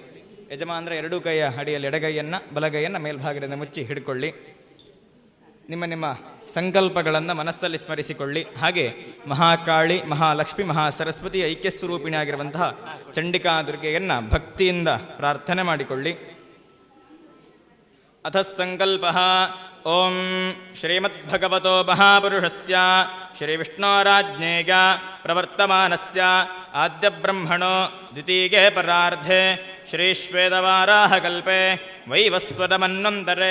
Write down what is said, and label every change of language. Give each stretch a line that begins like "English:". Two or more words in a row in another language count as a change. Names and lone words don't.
Kannada: ಯಜಮಾನರ ಎರಡೂ ಕೈಯ ಅಡಿಯಲ್ಲಿ ಎಡಗೈಯನ್ನು ಬಲಗೈಯನ್ನು ಮೇಲ್ಭಾಗದಿಂದ ಮುಚ್ಚಿ ಹಿಡ್ಕೊಳ್ಳಿ. ನಿಮ್ಮ ನಿಮ್ಮ ಸಂಕಲ್ಪಗಳನ್ನು ಮನಸ್ಸಲ್ಲಿ ಸ್ಮರಿಸಿಕೊಳ್ಳಿ. ಹಾಗೆ ಮಹಾಕಾಳಿ, ಮಹಾಲಕ್ಷ್ಮಿ, ಮಹಾಸರಸ್ವತಿ ಐಕ್ಯಸ್ವರೂಪಿಣಿಯಾಗಿರುವಂತಹ ಚಂಡಿಕಾ ದುರ್ಗೆಯನ್ನು ಭಕ್ತಿಯಿಂದ ಪ್ರಾರ್ಥನೆ ಮಾಡಿಕೊಳ್ಳಿ.
Sanskrit: ಅಥ ಸಂಕಲ್ಪ ಓಂ ಶ್ರೀಮದ್ಭಗವತೋ ಮಹಾಪುರುಷಸ್ಯ ಶ್ರೀ ವಿಷ್ಣೋರಾಜ್ಞೇಯ ಪ್ರವರ್ತಮಾನಸ್ಯ ಆದ್ಯಬ್ರಹ್ಮಣೋ ದ್ವಿತೀಯೇ ಪರಾರ್ಧೆ ಶ್ರೀಶ್ವೇತವಾರಾಹಕಲ್ಪೆ ವೈವಸ್ವತಮನ್ವಂತರೆ